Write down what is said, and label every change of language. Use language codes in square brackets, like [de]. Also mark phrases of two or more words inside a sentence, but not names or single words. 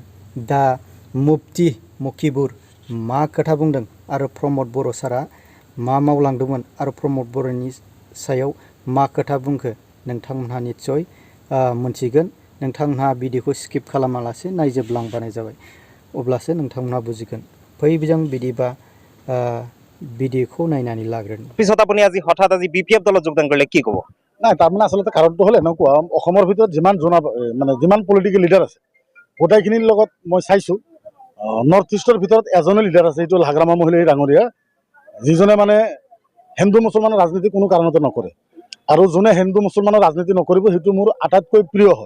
[brx] दा मुफ्ति मकिबुर मा खोथा बुंदों आरो प्रमद बर' सारा मा मावलांदोंमोन आरो प्रमद बर'नि सायाव मा खोथा बुंखो नोंथांमोनहा निस्सय मोनथिगोन। नोंथांमोनहा भिडिअखौ स्किप खालामालासे नायजोबलांबानो जाबाय, अब्लासो नोंथांमोनहा बुजिगोन। फैजों बिदिबा भिडिअखौ नायनानै लाग्रोन। [as] পিছত আপুনি আজি হঠাৎ আজি BPF দলত যোগদান কৰিলে কি ক'ব? নাই, তাৰমানে আচলতে কাৰণটো হ'ল এনেকুৱা, অসমৰ ভিতৰত যিমান [en] political leader [as] আছে গোটেইখিনিৰ লগত মই চাইছোঁ নৰ্থ ইষ্টৰ ভিতৰত এজনে লিডাৰ আছে, এইটো হাগ্ৰামা মহিলা ডাঙৰীয়া, যিজনে মানে হিন্দু মুছলমানৰ ৰাজনীতি কোনো কাৰণতে নকৰে আৰু যোনে হিন্দু মুছলমানৰ ৰাজনীতি নকৰিব সেইটো মোৰ আটাইতকৈ প্ৰিয় হয়।